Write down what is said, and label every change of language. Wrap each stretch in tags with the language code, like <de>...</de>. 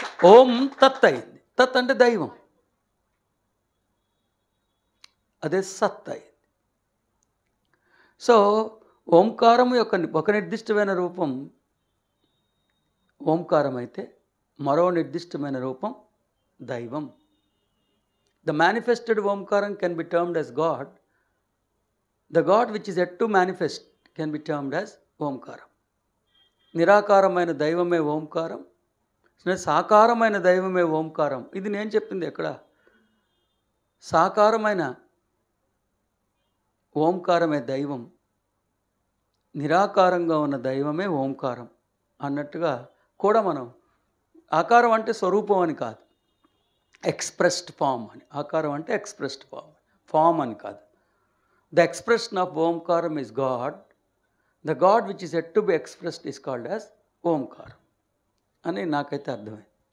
<te>ఓం తత్ అయింది. తత్ అంటే దైవం, అదే సత్ అయింది. సో ఓంకారం యొక్క ఒక నిర్దిష్టమైన రూపం ఓంకారం అయితే మరో నిర్దిష్టమైన రూపం దైవం.</te> <en>The manifested ఓంకారం can be termed as God. The God which is yet to manifest can be termed as ఓంకారం.</en> <te>నిరాకారమైన దైవమే ఓంకారం, సాకారమైన దైవమే ఓంకారం. ఇది నేను చెప్పింది ఎక్కడ? సాకారమైన ఓంకారమే దైవం, నిరాకారంగా ఉన్న దైవమే ఓంకారం అన్నట్టుగా కూడా మనం, ఆకారం అంటే స్వరూపం అని కాదు, ఎక్స్ప్రెస్డ్ ఫామ్ అని. ఆకారం అంటే ఎక్స్ప్రెస్డ్ ఫామ్ అని కాదు.</te> <en>The expression of Omkaram is God. The God which is yet to be expressed is called as Omkaram</en> <te>అని నాకైతే అర్థమైంది.</te>